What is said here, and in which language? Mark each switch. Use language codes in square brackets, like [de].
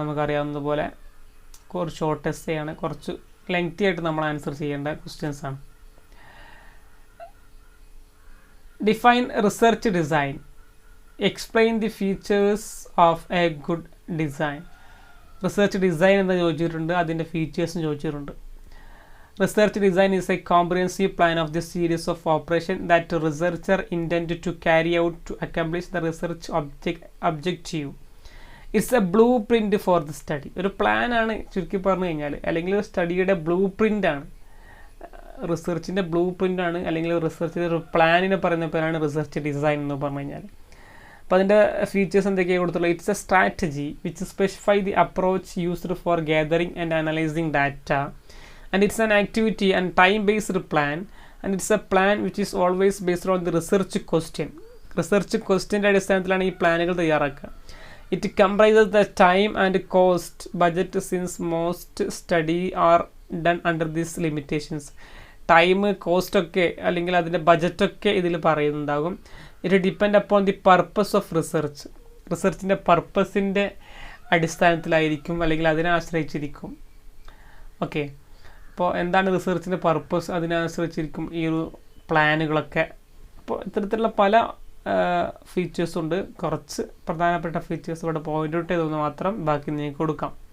[ml] നമുക്കറിയാവുന്നതുപോലെ കുറച്ച് short essay ആണ്, കുറച്ച് ലെങ്തി ആയിട്ട് നമ്മൾ ആൻസർ ചെയ്യേണ്ട ക്വസ്റ്റ്യൻസ് ആണ്. [en] Define research design, explain the features of a good design. [ml] Research design എന്ന് ചോദിച്ചിട്ടുണ്ട്, അതിൻ്റെ ഫീച്ചേഴ്സും ചോദിച്ചിട്ടുണ്ട്. [en] Research design is a comprehensive plan of the series of operation that the researcher intended to carry out to accomplish the research objective. It's a blueprint for the study. [ml] ഒരു plan ആണ് ചുരുക്കി പറഞ്ഞു കഴിഞ്ഞാൽ, അല്ലെങ്കിൽ ഒരു സ്റ്റഡിയുടെ ബ്ലൂ പ്രിൻ്റ് ആണ്, റിസർച്ചിൻ്റെ blue print ആണ്, അല്ലെങ്കിൽ റിസർച്ചിൻ്റെ ഒരു പ്ലാനിനെ പറയുന്ന പേരാണ് റിസർച്ച് ഡിസൈൻ എന്ന് പറഞ്ഞു കഴിഞ്ഞാൽ. അപ്പോൾ അതിൻ്റെ ഫീച്ചേഴ്സ് എന്തൊക്കെയാണ് കൊടുത്തുള്ളത്? [en] It's a strategy which specify the approach used for gathering and analysing data, and it's an activity and time-based plan, and it's a plan which is always based on the research question. [ml] Research question അടിസ്ഥാനത്തിലാണ് ഈ പ്ലാനുകൾ തയ്യാറാക്കുക. [en] It comprises the time and cost budget since most study are done under these limitations. [ml] Time, cost ഒക്കെ അല്ലെങ്കിൽ അതിൻ്റെ ബജറ്റൊക്കെ ഇതിൽ പറയുന്നുണ്ടാകും. [en] It depend upon the purpose of research. [ml] റിസർച്ചിൻ്റെ പർപ്പസിൻ്റെ അടിസ്ഥാനത്തിലായിരിക്കും, അല്ലെങ്കിൽ അതിനെ ആശ്രയിച്ചിരിക്കും. ഓക്കെ, അപ്പോൾ എന്താണ് റിസർച്ചിൻ്റെ പർപ്പസ്, അതിനനുസരിച്ചിരിക്കും ഈ ഒരു പ്ലാനുകളൊക്കെ. അപ്പോൾ ഇത്തരത്തിലുള്ള പല ഫീച്ചേഴ്സുണ്ട്. കുറച്ച് പ്രധാനപ്പെട്ട ഫീച്ചേഴ്സ് ഇവിടെ പോയിന്റ് ഔട്ട് ചെയ്തൊന്ന് മാത്രം ബാക്കി നിങ്ങൾക്ക് കൊടുക്കാം.